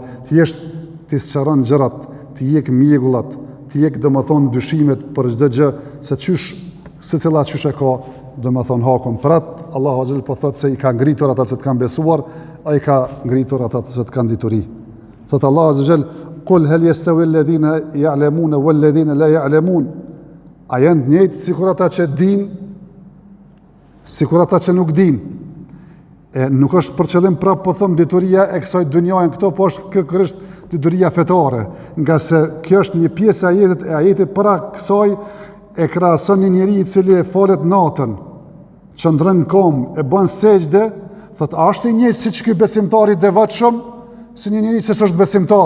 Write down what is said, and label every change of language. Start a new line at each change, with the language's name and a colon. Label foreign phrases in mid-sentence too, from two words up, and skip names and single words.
Albanian: Thjesht ti sqaron gjërat, ti jek mjegullat, ti jek dhe më thonë dyshimet për çdo gjë, se çysh secila çysh e ka dhe më thonë hakun. Për atë Allahu
Arabic: عز وجل
Albanian: po thotë se i ka ngritur ata që të kanë besuar, ai ka ngritur ata që të kanë dituri. Thotë Allahu
Arabic: عز وجل: "قل هل يستوي الذين يعلمون والذين لا يعلمون."
Albanian: A janë të njëjtë sikur ata që dinë, sikur ata që nuk dinë. Nuk është për qëllim prapë po thëmë dituria e kësaj dunjajnë këto, po është kërështë dituria fetare, nga se kjo është një pjesë e ajetit para kësaj e krahason një njeri i cili e falet natën, që ndrën kom, e bën sejdë, thot ashtë i njëjtë siç ky besimtari i devotshëm, si një njeri që s'është besimtar.